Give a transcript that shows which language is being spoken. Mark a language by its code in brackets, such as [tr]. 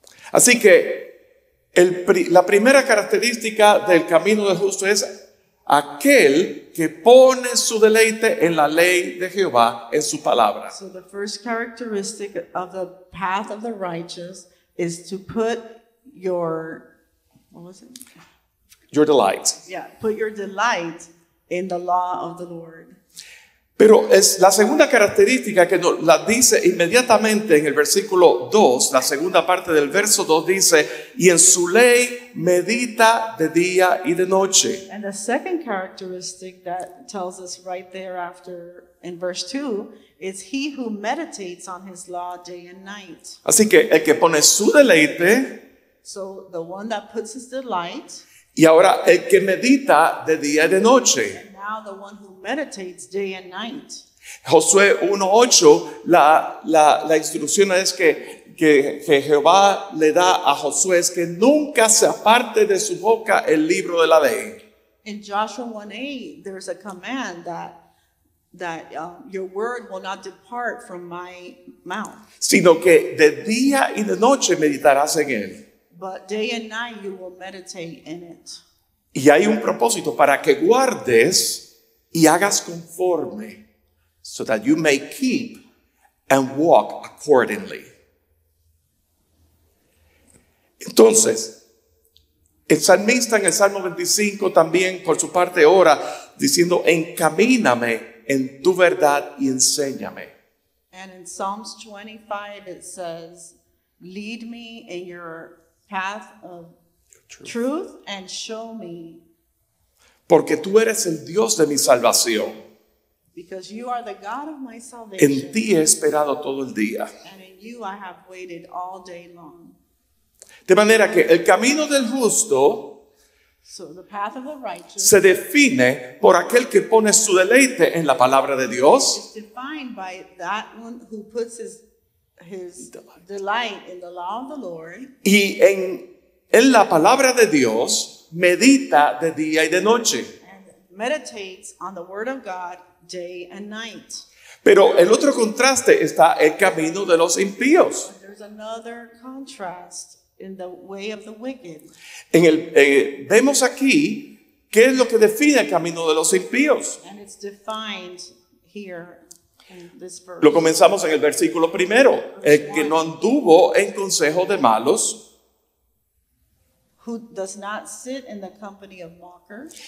[es] Así que la primera característica del camino del justo es aquel que pone su deleite en la ley de Jehová, en su palabra. [en] So the first characteristic of the path of the righteous is to put your, what was it? Your delight. Yeah, put your delight in the law of the Lord. [es] Pero es la segunda característica que nos la dice inmediatamente en el versículo 2, la segunda parte del verso 2 dice, y en su ley medita de día y de noche. [en] And the second characteristic that tells us right there after in verse 2 is he who meditates on his law day and night. [es] Así que el que pone su deleite [en] So the one that puts his delight, [es] y ahora el que medita de día y de noche. [en] and now the one who meditates day and night. [es] Josué 1:8, la instrucción es que Jehová le da a Josué es que nunca se aparte de su boca el libro de la ley. [en] In Joshua 1:8, there's a command that your word will not depart from my mouth, [es] Sino que de día y de noche meditarás en él. [en] but day and night you will meditate in it. [es] Y hay un propósito para que guardes y hagas conforme, [en] so that you may keep and walk accordingly. [es] Entonces, el salmista en el Salmo 25 también por su parte ora diciendo, encamíname en tu verdad y enséñame. [en] And in Psalms 25 it says, lead me in your path of truth and show me, [es] Porque tú eres el Dios de mi salvación. [en] because you are the God of my salvation, [es] En ti he esperado todo el día. [en] and in you I have waited all day long. [es] De manera que el camino del justo [en] So the path of the righteous [es] se define por aquel que pone su deleite en la palabra de Dios [en] is defined by that one who puts his delight in the law of the Lord, [es] y en la palabra de Dios medita de día y de noche. [en] and meditates on the word of God day and night. [es] Pero el otro contraste está el camino de los impíos. [en] But there's another contrast in the way of the wicked. [es] Vemos aquí qué es lo que define el camino de los impíos. [en] And it's defined here in this verse. [es] Lo comenzamos en el versículo primero. El que no anduvo en consejo de malos, [en] Who does not sit in the company of mockers,